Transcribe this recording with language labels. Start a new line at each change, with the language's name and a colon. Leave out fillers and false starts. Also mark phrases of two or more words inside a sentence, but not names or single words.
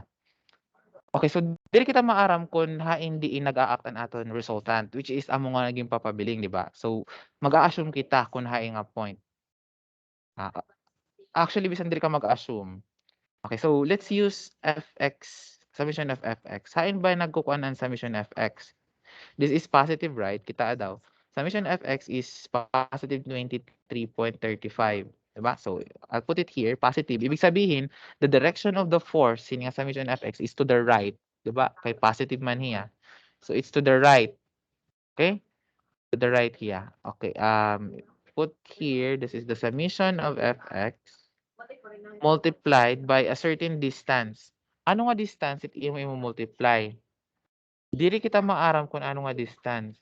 Waray: Okay, so dili kita maaram kung hain di nag-aaktan aton resultant,
English: which is
Waray: amo nga naging papabiling, di ba?
English: So,
Waray: mag-a-assume kita kung hain nga point. Actually, bisan dili ka mag-assume.
English: Okay, so let's use fx, summation of fx.
Waray: Hain ba nagkukuan ang summation fx?
English: This is positive, right?
Waray: Kita daw.
English: Summation fx is positive 23.35.
Waray: Diba?
English: So, I'll put it here, positive.
Filipino: Ibig sabihin,
English: the direction of the force in nga summation fx is to the right.
Waray: Diba? Kay positive man hiya.
English: So, it's to the right. Okay? To the right here. Okay. Put here, this is the summation of fx multiplied by a certain distance.
Waray: Ano nga distance it imo multiply? Dili kita maaram kung ano nga distance.